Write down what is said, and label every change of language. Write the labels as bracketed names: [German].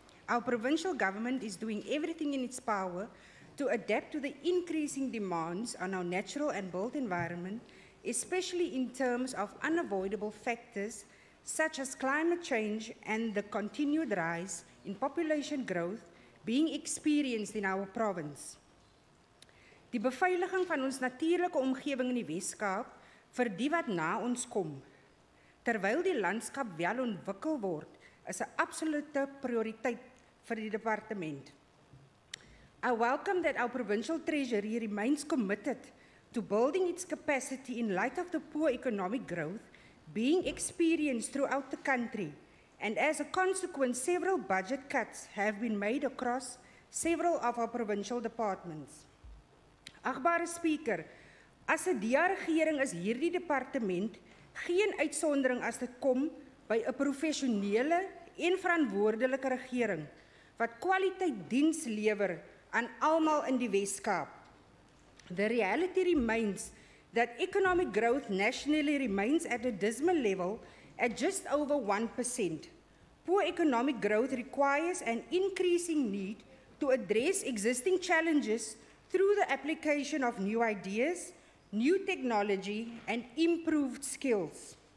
[English] Our provincial government is doing everything in its power to adapt to the increasing demands on our natural and built environment, especially in terms of unavoidable factors such as climate change and the continued rise in population growth being experienced in our province. [Afrikaans] Die beveiliging van ons natuurlike omgewing in die Weskaap vir die wat na ons kom, terwyl die landskap wel ontwikkel word, is 'n absolute prioriteit vir die departement. [English] I welcome that our provincial treasury remains committed to building its capacity in light of the poor economic growth being experienced throughout the country, and as a consequence, several budget cuts have been made across several of our provincial departments. [Afrikaans] Achtbare Speaker, as 'n DA-regering is hierdie departement geen uitsondering as dit kom by 'n professionele en verantwoordelike regering wat kwaliteit diens lewer aan almal in die Weskaap. [English] The reality remains that economic growth nationally remains at a dismal level at just over 1%. Poor economic growth requires an increasing need to address existing challenges through the application of new ideas, new technology, and improved skills.